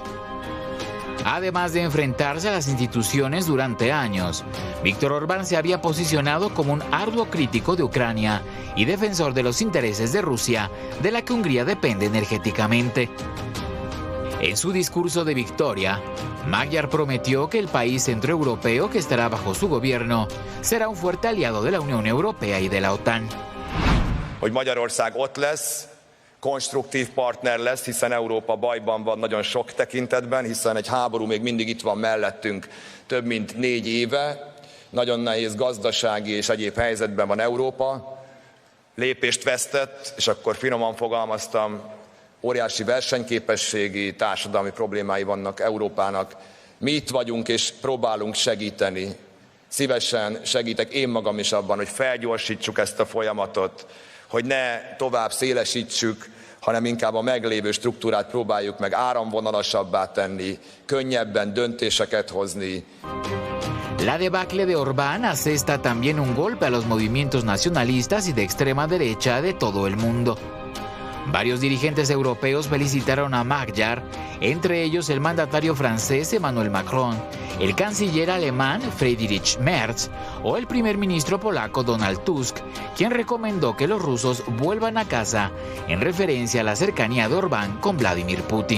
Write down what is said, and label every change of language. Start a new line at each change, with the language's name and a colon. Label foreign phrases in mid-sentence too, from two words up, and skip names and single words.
Spanish: Además de enfrentarse a las instituciones durante años, Víctor Orbán se había posicionado como un arduo crítico de Ucrania y defensor de los intereses de Rusia, de la que Hungría depende energéticamente. En su discurso de victoria, Magyar prometió que el país centroeuropeo que estará bajo su gobierno será un fuerte aliado de la Unión Europea y de la OTAN.
Hungarian: Hogy Magyarország ott lesz, konstruktív partner lesz, hiszen Európa bajban van nagyon sok tekintetben, hiszen egy háború még mindig itt van mellettünk több mint 4 éve. Nagyon nehéz gazdasági és egyéb helyzetben van Európa. Lépést vesztett, és akkor finoman fogalmaztam, óriási versenyképességi, társadalmi problémái vannak Európának. Mi itt vagyunk és próbálunk segíteni. Szívesen segítek én magam is abban, hogy felgyorsítsuk ezt a folyamatot, hogy ne tovább szélesítsük, hanem inkább a meglévő struktúrát próbáljuk meg áramvonalasabbá tenni, könnyebben döntéseket hozni.
Spanish: La debacle de Orbán asesta también un golpe a los movimientos nacionalistas y de extrema derecha de todo el mundo. Varios dirigentes europeos felicitaron a Magyar, entre ellos el mandatario francés Emmanuel Macron, el canciller alemán Friedrich Merz o el primer ministro polaco Donald Tusk, quien recomendó que los rusos vuelvan a casa en referencia a la cercanía de Orbán con Vladimir Putin.